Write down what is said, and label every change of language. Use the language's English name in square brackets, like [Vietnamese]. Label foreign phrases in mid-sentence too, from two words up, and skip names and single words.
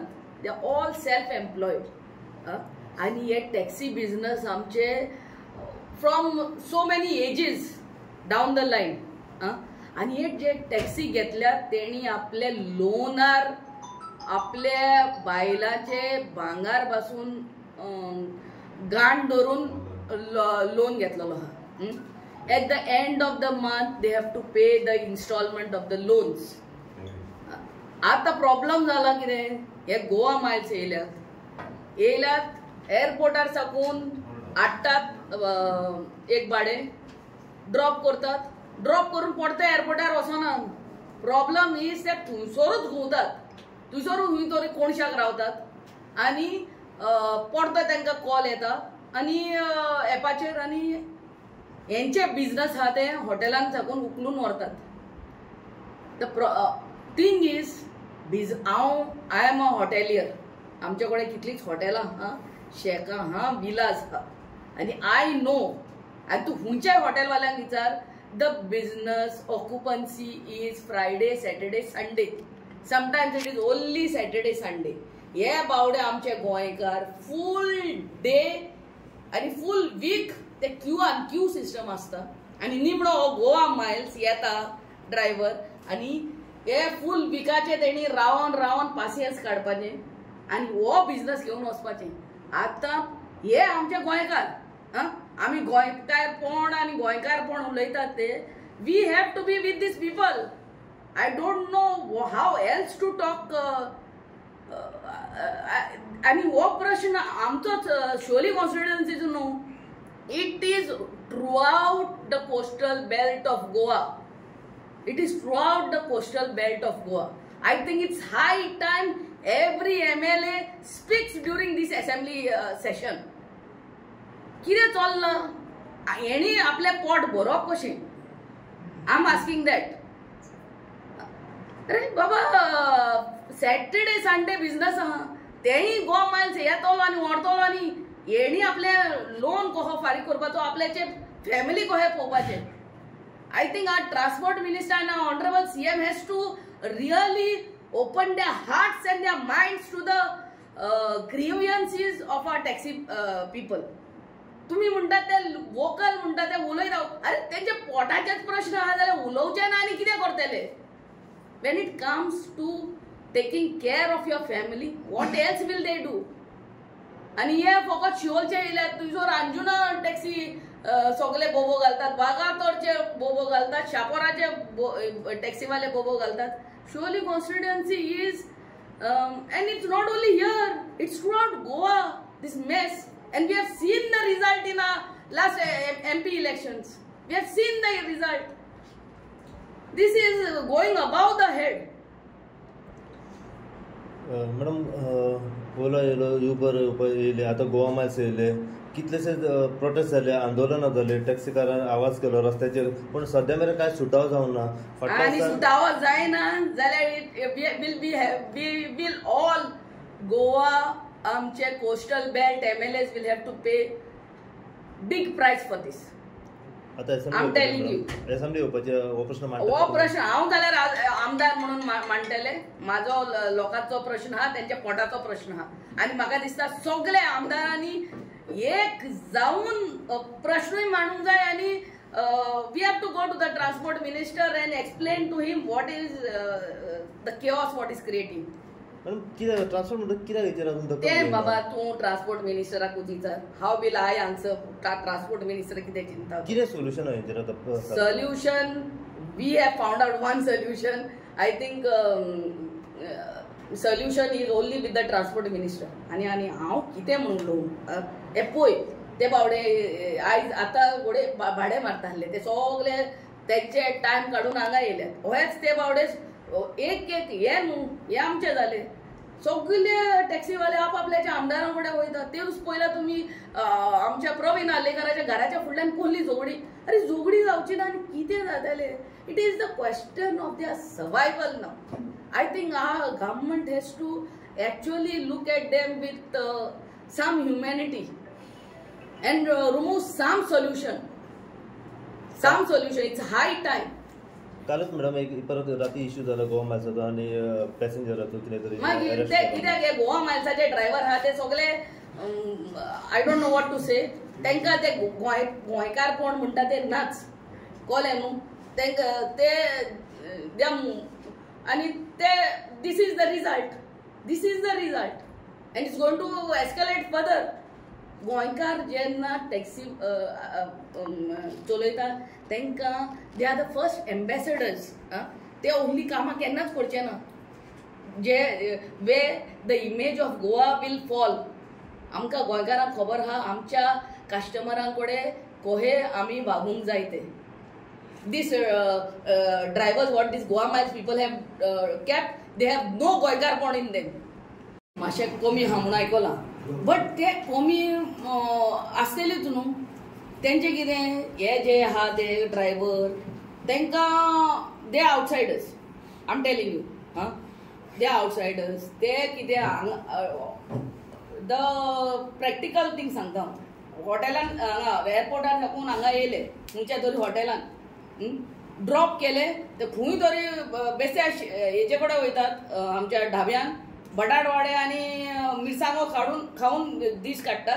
[English] They are all self employed [Konkani] आणि हे टॅक्सी बिझनेस आमचे [English] from so many ages down the line. [Konkani] आणि हे जे टॅक्सी घेतल्यात तेणी आपले लोनार आपल्या बायलाचे भांगार पासून गाण धरून लोन घेतलेलो हा. [English] At the end of the month they have to pay the installment of the loans. [Konkani] आता प्रॉब्लेम झाला कितें हे गोवा माइल्स येयल्यात एअरपोर्टार साकून हाडटात एक भाडे ड्रॉप करतात ड्रॉप करून परते एअरपोर्टार वचनात. [English] problem is [Konkani] ते थंयसरूच घुंवतात थंयसरूच खंय तरी कोणशाक रावतात आणि परतो तांकां कॉल येता आणि एपाचेर आणि यांचे बिझनेस हा ते हॉटेलांत साकून उखलून व्हरतात. [English] The thing is I am a hotelier. [Konkani] आमचे कडेन कितलींच हॉटेलां हा शेकां हा विलाज हा आणि [English] I know [Konkani] आनी तूं खंयच्याय हॉटेलवाल्यांक विचार [English] the business occupancy is Friday Saturday Sunday. Sometimes it is only Saturday Sunday. [Konkani] हे बावडे आमचे गोंयकार [English] full day [Konkani] आणि [English] full week [Konkani] ते [English] queue system [Konkani] असता आणि निमणो हो गोवा माइल्स येता ड्रायव्हर आणि हे फूल विकाचे तेणी रावन रावन पासियन्स काडपाचे आणि हो बिझनेस घेवन वचपाचे. आता हे आमचे गोंयकार आमी गोंयकारपण आणि गोंयकारपण उलयतात ते [English] we have to be with these people. I don't know how else to talk. [Konkani] आणि हो प्रश्न आमचोच शिवोली कॉन्स्टिट्युएन्सीचो न्हू. [English] It is throughout the coastal belt of Goa. It is throughout the coastal belt of Goa. I think it's high time every MLA speaks during this assembly session. [Konkani] कितें चल्लां हेणी आपले पोट भरप कशें. [English] I'm asking that. [Konkani] अरे बाबा [English] Saturday Sunday business [Konkani] आहा तेही गोवा माइल्स येतलो आनी व्हरतलो आनी येणी आपले लोन कसो फारीक करपाचो आपल्याचे फॅमिली कशें पळोवपाचे. [English] I think our transport minister and honourable CM has to really open their hearts and their minds to the grievances of our taxi people. [Konkani] तुम्ही म्हणटात ते वोकल म्हणटात ते उलय राव. अरे तेंचे पोटाचेच प्रश्न आहा जाल्यार उलोवचे ना आनी कितें करतले. [English] when it comes to taking care of your family what else will they do. [Konkani] आणि हे फकत शिवोलचे येयल्यात थंयसर अंजुना टॅक्सी सगळे बोबो घालतात वागातोरचे बोबो घालतात शापोराचे टॅक्सीवाले बोबो घालतात. [English] Shivoli constituency is and it's not only here, it's throughout Goa, this mess. And we have seen the result in our last MP elections. We have seen the result. This is going above the head. [Konkani] मॅडम ओला येयलो युबर येयले आता गोवा माइल्स येयले कितलेशे प्रोटेस्ट जाले आंदोलनां जाले टॅक्सीकारांनी आवाज केलो रस्त्याचेर पण सद्या मेरेन काय सुटावो जावंक ना. आनी सुटावो जायना जाल्यार [English] we will all Goa आमचे coastal belt MLAs will have to pay big price for this. [Konkani] आता [English] I'm telling you. [Konkani] असेंब्ली येवपाचे हो प्रश्न हो प्रश्न हांव जाल्यार आमदार म्हणून मांडटले. म्हाजो लोकांचो प्रश्न हा तेंच्या पोटाचो प्रश्न हा आणि म्हाका दिसता सगळे आमदारांनी एक जाऊन प्रश्नूय मांडूंक जाय आणि [English] we have to go to the transport minister and explain to him what is the chaos what is creating. [Konkani] कितें ट्रान्सपोर्ट म्हणटा कित्याक हेचेर तें बाबा तूं ट्रान्सपोर्ट मिनिस्टराक विचार. हाव [English] will I answer transport minister [Konkani] कितें चिंता कितें सोल्युशन हेचेर आतां. [English] Solution we have found out one solution. I think solution is only with the transport minister. [Konkani] आणि हांव कितें म्हणलो हे पळय ते बावडे आयज आता घोडे भाडे मारताले ते सगळे त्यांचे टाइम काढून हांगा येयल्यात. हेच ते बावडे एक हे न्हू, हे आमचे जाले. सगळे टॅक्सीवाले आपापल्याच्या आमदारांकडे वयतात. तेच पयला तुम्ही आमच्या प्रवीण आलेकराच्या घराच्या फुडल्यान कोहली झोगडी. अरे झोगडी जावची ना आनी कितें जाताले. [English] It is the question of their survival now. I think our government has to actually look at them with some humanity and remove some solution. It's high time. [Konkani] कालच मॅडम एक परत राती इश्यू झाला गोवा मायल्साचो आणि पॅसेंजराचो कितें तरी मागीर ते कित्याक हे गोवा मायल्साचे ड्रायव्हर आहा ते सगळे [English] I don't know what to say. [Konkani] तांकां ते गोंयकारपण म्हणटा ते नाच कळ्ळें न्हू. तांकां ते आनी ते [English] this is the result and it's going to escalate further. [Konkani] गोंयकार जेन्ना टॅक्सी चलयता तांकां [English] they are the first ambassadors. [Konkani] ते ohली कामां केन्नाच करचे ना. [English] जे way the image of Goa will fall. [Konkani] आमकां गोंयकारांक खबर आहा आमच्या कस्टमरां कडेन कहे आमी वागूंक जाय ते. [English] These drivers, what these Goa Miles people have kept, they have no गोंयकारपण in them. [Konkani] मातशें कमी आहा म्हणून आयकलां. बट ते कमी आसतलीच न्हू. तेंचे कितें हे जे आहा ते ड्रायव्हर तांकां [English] they outsiders. I am telling you they outsiders. [Konkani] ते कितें [English] the practical thing [Konkani] सांगता. हॉटेलान हांगा एअरपोर्टार साकून हांगा येयले खंयच्या तरी हॉटेलान ड्रॉप केले ते खंय तरी बेश्टे हेजे कडेन वयतात आमच्या ढाब्यान बटाटवाडे आनी मिरसांगो खाऊन दीस काडटात.